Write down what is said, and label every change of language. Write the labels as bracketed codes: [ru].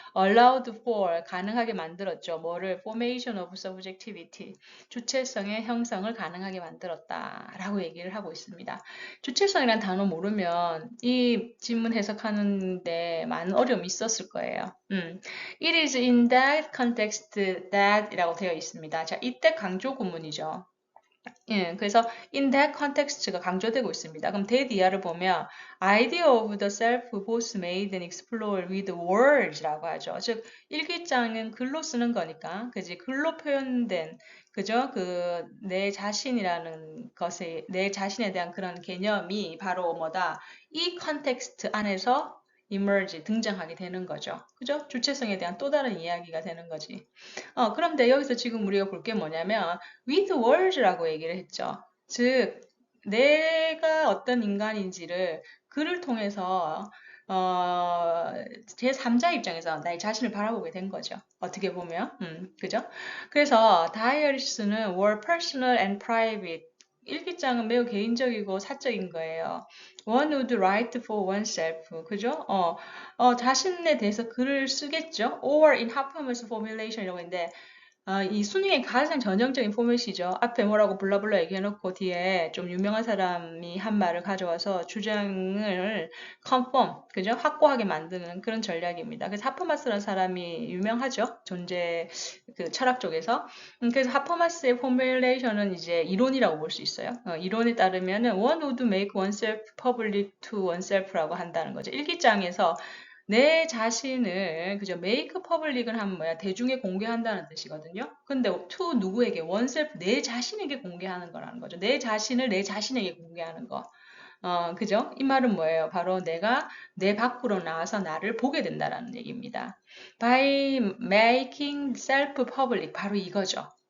[en] allowed for [ko] 가능하게 만들었죠. 뭐를? [en] formation of subjectivity [ko] 주체성의 형성을 가능하게 만들었다 라고 얘기를 하고 있습니다. 주체성이라는 단어 모르면 이 질문 해석하는데 많은 어려움이 있었을 거예요. [en] It is in that context that [ko] 이라고 되어 있습니다. 자, 이때 강조 구문이죠. 예, 그래서 in that context가 강조되고 있습니다. 그럼 that 이하를 보면 [en] idea of the self both made and explored with words [ko] 라고 하죠. 즉 일기장은 글로 쓰는 거니까, 그지? 글로 표현된 그죠? 그 내 자신이라는 것에 내 자신에 대한 그런 개념이 바로 뭐다? 이 컨텍스트 안에서 emerge 등장하게 되는 거죠. 그죠? 주체성에 대한 또 다른 이야기가 되는 거지. 그런데 여기서 지금 우리가 볼 게 뭐냐면 with words라고 얘기를 했죠. 즉 내가 어떤 인간인지를 글을 통해서 제3자 입장에서 나의 자신을 바라보게 된 거죠. 어떻게 보면 그죠? 그래서 다이어리스는 [en] were personal and private [ko] 일기장은 매우 개인적이고 사적인 거예요. [en] One would write for oneself. [ko] 그죠? 자신에 대해서 글을 쓰겠죠. [en] Or in Habermas formulation [ko] 이라고 했는데 이 순위의 가장 전형적인 포맷이죠. 앞에 뭐라고 블라블라 얘기해놓고 뒤에 좀 유명한 사람이 한 말을 가져와서 주장을 confirm, 그죠? 확고하게 만드는 그런 전략입니다. 그래서 하퍼마스라는 사람이 유명하죠. 존재 그 철학 쪽에서. 그래서 하퍼마스의 포뮬레이션은 이제 이론이라고 볼 수 있어요. 이론에 따르면은 [en] one would make oneself public to oneself [ko] 라고 한다는 거죠. 일기장에서 내 자신을 그죠 make public은 하면 뭐야 대중에 공개한다는 뜻이거든요. 근데 to 누구에게 oneself 내 자신에게 공개하는 거라는 거죠. 내 자신을 내 자신에게 공개하는 거. 그죠? 이 말은 뭐예요? 바로 내가 내 밖으로 나와서 나를 보게 된다라는 얘기입니다. [en] By making self public [ko] 바로 이거죠.